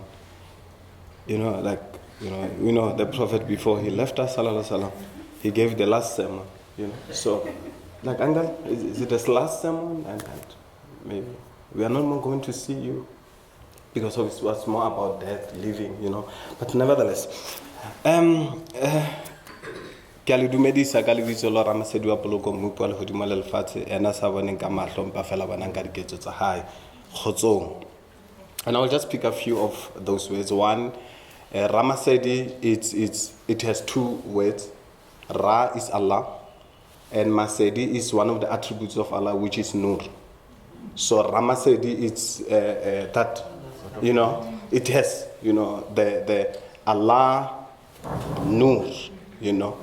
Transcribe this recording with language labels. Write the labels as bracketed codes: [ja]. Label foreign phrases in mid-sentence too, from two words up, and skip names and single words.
[en] You know, like, you know, the Prophet before he left us, [ar] صلى الله عليه وسلم, [en] he gave the last sermon, you know. So, like, Uncle, is it the last sermon? And maybe we are not more going to see you because of it was more about death, living, you know. But nevertheless, [st] ke a le dumedisa ka lebitso la Ramasedi wa poloko mmupo wa lehodimo le lefatshe ena sa boneng ka mahlo mpa fela bonang ka diketso tsa hae kgotsong. [en] And I will just pick a few of those words. One, Ramasedi, it has two words. Ra is Allah, and Masedi is one of the attributes of Allah, which is Nur. So Ramasedi, it's that, you know, it has, you know, the Allah Nur, you know.